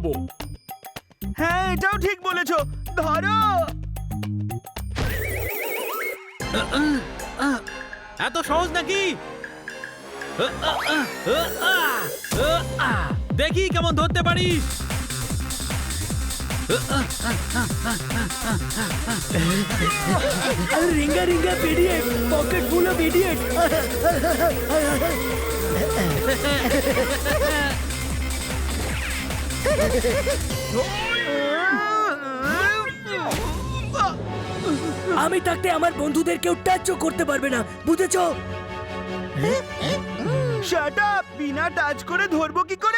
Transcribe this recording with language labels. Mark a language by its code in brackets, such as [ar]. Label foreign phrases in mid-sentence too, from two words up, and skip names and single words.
[bn] হ্যাঁ, এটাও ঠিক বলেছো, ধরো। এত সহজ নাকি? দেখি কেমন ধরতে পারিস। [en] अरे ringa ringa idiot, pocket full of idiot। [bn] আমি থাকতে আমার বন্ধুদের কেউ টাচও করতে পারবে না, বুঝেছো? [en] shut up! [bn] বিনা টাচ করে ধরবো কি করে?